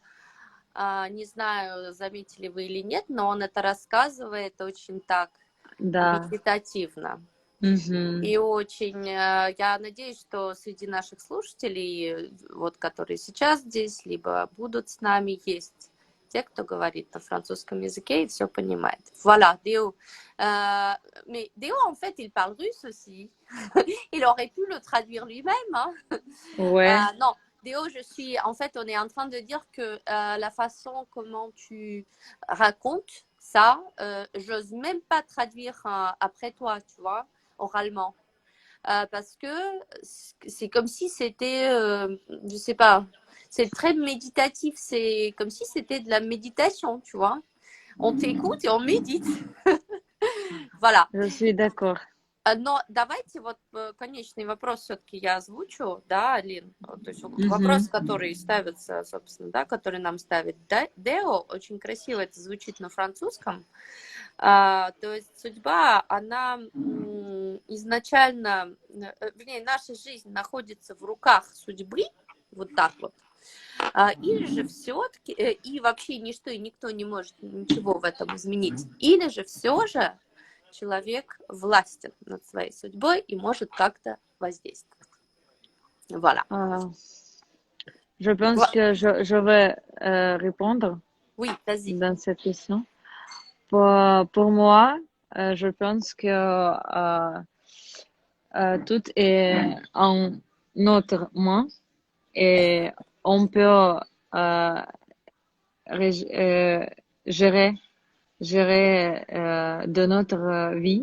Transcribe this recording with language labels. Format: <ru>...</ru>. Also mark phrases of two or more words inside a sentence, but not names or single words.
<ru>Не знаю, заметили вы или нет, но он это рассказывает очень так Да. медитативно. Мгм. И очень, я надеюсь, что среди наших слушателей, вот, которые сейчас здесь, либо будут с нами, есть те, кто говорит на французском языке и все понимает.</ru> <fr>Voilà, Déo. Mais Déo, en fait, il parle russe aussi. Il aurait pu le traduire lui-même. Hein. Ouais. Non, Déo, en fait, on est en train de dire que la façon comment tu racontes ça, j'ose même pas traduire après toi, tu vois, oralement. Parce que c'est comme si c'était, je sais pas, c'est très méditatif, c'est comme si c'était de la méditation, tu vois. On t'écoute et on médite. Voilà. Je suis d'accord.</fr> <ru>Но давайте вот конечный вопрос все-таки я озвучу, да, Алин? То есть Мгм. вопрос, который ставится, собственно, да, который нам ставит Део, очень красиво это звучит на французском. То есть судьба, она изначально, вернее, наша жизнь находится в руках судьбы, вот так вот. Или же все-таки, и вообще ничто и никто не может ничего в этом изменить, или же все же человек властен над своей судьбой и может как-то воздействовать.</ru> <fr>Voilà. Je pense que je vais répondre Oui, vas-y. dans cette question. Pour moi, je pense que tout est en notre main et on peut gérer de notre vie.</fr>